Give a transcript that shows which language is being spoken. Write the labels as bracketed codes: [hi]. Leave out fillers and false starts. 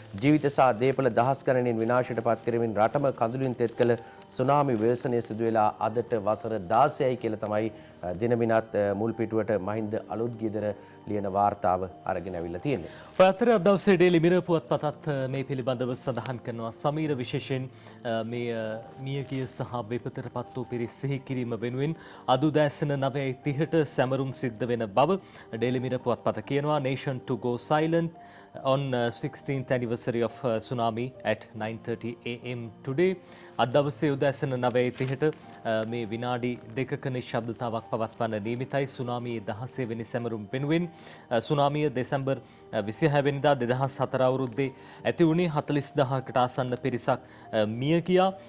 [si] ජීවිත සහ දේපල දහස් ගණනින් විනාශයට පත් කරමින් රටම කඳුලින් තෙත් කළ සුනාමි ව්‍යසනය සිදු වෙලා අදට වසර 16යි කියලා තමයි දිනමිනත් මුල් පිටුවට මහින්ද අලුත්ගීදර ලියන වාර්තාව අරගෙන අවිල්ලා තියෙන්නේ. ඔය අතර අද දවසේ ඩේලි මිරර් පුවත්පතත් මේ පිළිබඳව සඳහන් කරනවා. සමීර විශේෂයෙන් මේ මියගිය සහ විපතට පත් වූ පිරිස් සිහි කිරීම වෙනුවෙන් අද උදෑසන 9:30ට සැමරුම් සිද්ධ වෙන බව ඩේලි මිරර් පුවත්පත කියනවා. [en] Nation to go silent on 16th anniversary of tsunami at 9:30 am today. [si] අද දවසේ උදෑසන 9:30ට මේ විනාඩි 2ක නිශ්ශබ්දතාවක් පවත්වන්න නියමිතයි. සුනාමියේ 16 වෙනි සැමරුම් වෙනුවෙන් සුනාමිය දෙසැම්බර් 26 වෙනිදා 2004 අවුරුද්දේ ඇති වුණේ 40000කට ආසන්න පිරිසක් මිය ගියා.